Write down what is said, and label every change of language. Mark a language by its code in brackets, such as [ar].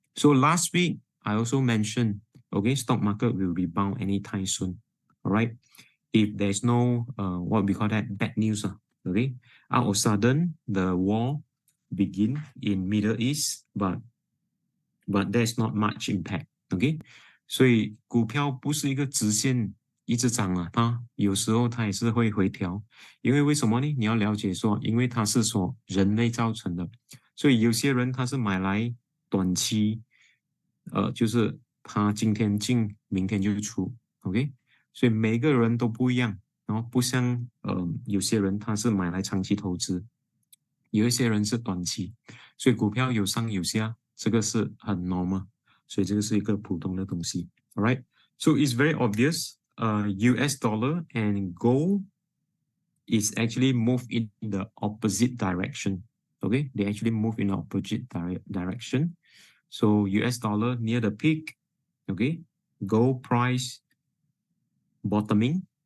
[en] So last week, I also mentioned, okay, stock market will rebound anytime soon, all right? If there's no, what we call that, bad news, okay? Out of sudden, the war begin in Middle East, but there's not much impact, okay? [zh] 所以股票不是一个直线一直涨啊，它有时候它也是会回调，因为为什么呢？你要了解说，因为它是说人类造成的，所以有些人他是买来短期，就是他今天进，明天就出 ，OK， 所以每个人都不一样，然后不像有些人他是买来长期投资，有一些人是短期，所以股票有上有下，这个是很 normal。所以这个是一个普通的东西 ，all right? [en] So it's very obvious. US dollar and gold is actually move in the opposite direction. Okay, they actually move in the opposite direction. So US dollar near the peak. Okay, gold price bottoming.